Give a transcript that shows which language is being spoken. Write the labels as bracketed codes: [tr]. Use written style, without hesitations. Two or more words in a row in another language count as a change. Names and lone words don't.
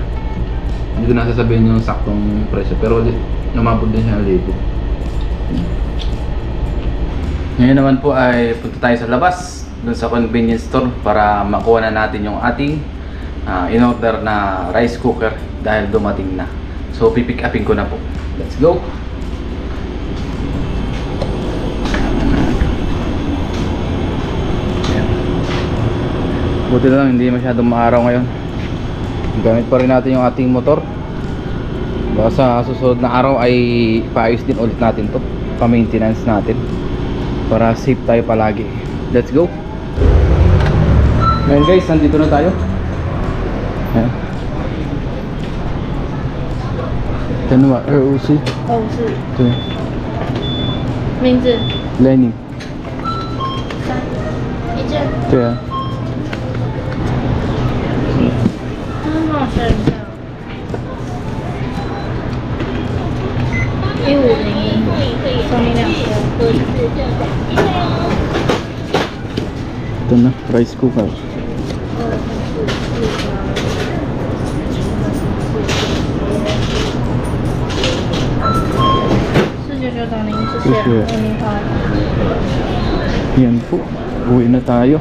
[tl] Hindi ko nasasabihin yung saktong presyo, pero namabot din siya ng libo. Ngayon naman po ay punta tayo sa labas, dun sa convenience store, para makuha na natin yung ating in-order na rice cooker dahil dumating na. So pipick upin ko na po. [en] Let's go. [tl] Ayan. Buti na lang hindi masyadong maaraw ngayon. Gamit pa rin natin yung ating motor. Baka sa susunod na araw ay paayos din ulit natin to, pa-maintenance natin para safe tayo palagi. [en] Let's go. [tl] Ngayon guys, nandito na tayo. Ayan. Ito na ba? ROC? [zh] 哦，是对，名字 Lenny。一件，对啊。很好选的。1501，送你2个。 [tl] Ito na, rice cooker. [zh] 499 等您，谢谢谢谢，为您好。 [tl] Yan po, uwi na tayo.